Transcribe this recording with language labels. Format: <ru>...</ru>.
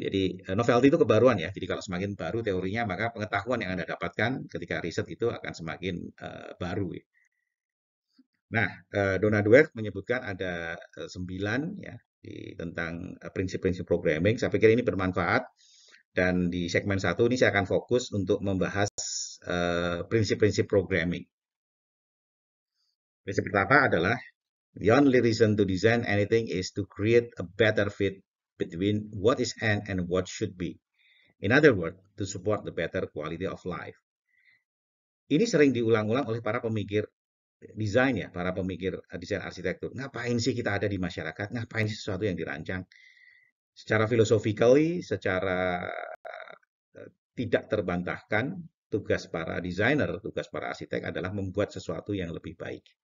<id>Jadi novelty itu kebaruan ya. Jadi kalau semakin baru teorinya, maka pengetahuan yang Anda dapatkan ketika riset itu akan semakin baru. Ya. Nah, Donna Dweck menyebutkan ada 9 ya tentang prinsip-prinsip programming. Saya pikir ini bermanfaat dan di segmen 1 ini saya akan fokus untuk membahas prinsip-prinsip programming. Prinsip pertama adalah</id> <en>the only reason to design anything is to create a better fit between what is and what should be. In other words, to support the better quality of life.</en> <id>Ini sering diulang-ulang oleh para pemikir desain ya, para pemikir desain arsitektur. Ngapain sih kita ada di masyarakat? Ngapain sih sesuatu yang dirancang? Secara philosophically, secara tidak terbantahkan, tugas para desainer, tugas para arsitek adalah membuat sesuatu yang lebih baik.</id>